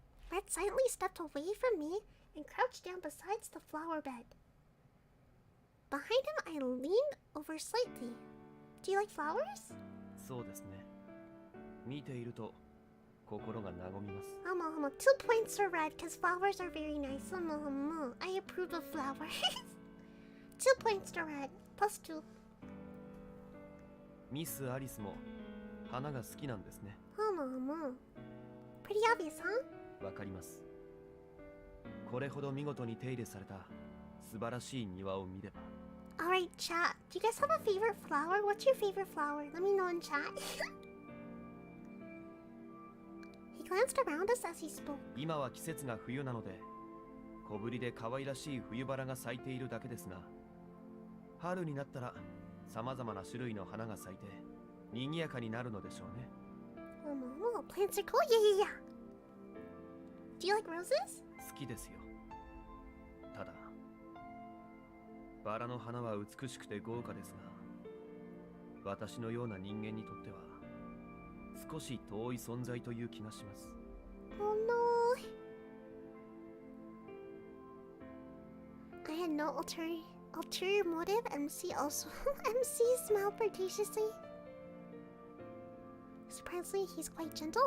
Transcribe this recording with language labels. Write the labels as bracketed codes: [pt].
[en] Red silently stepped away from me and crouched down beside the flower bed. Behind him, I leaned over slightly. Do you like flowers? [ja] そうですね。見ていると心が和みます。 [en] Homo, 2 points for red, because flowers are very nice. Homo. I approve of flowers. 2 points to red, plus 2. [ja] ミス・アリスも花が好きなんですね。 [en] Homo. Pretty obvious, huh? [ja] わかります。これほど見事に手入れされた素晴らしい庭を見れば。 [en] Alright, chat. Do you guys have a favorite flower? What's your favorite flower? Let me know in chat. He glanced around us as he spoke. [ja] 今は季節が冬なので、小ぶりで可愛らしい冬バラが咲いているだけですが、春になったら様々な種類の花が咲いて賑やかになるのでしょうね。 [en] Homo. Plants are cool. Yeah. Do you like roses? [ja] 好きですよ。ただ、バラの花は美しくて豪華ですが、私のような人間にとっては少し遠い存在という気がします。 [en] Oh no. I had no ulterior motive. MC also. MC smiled flirtatiously. Surprisingly, he's quite gentle.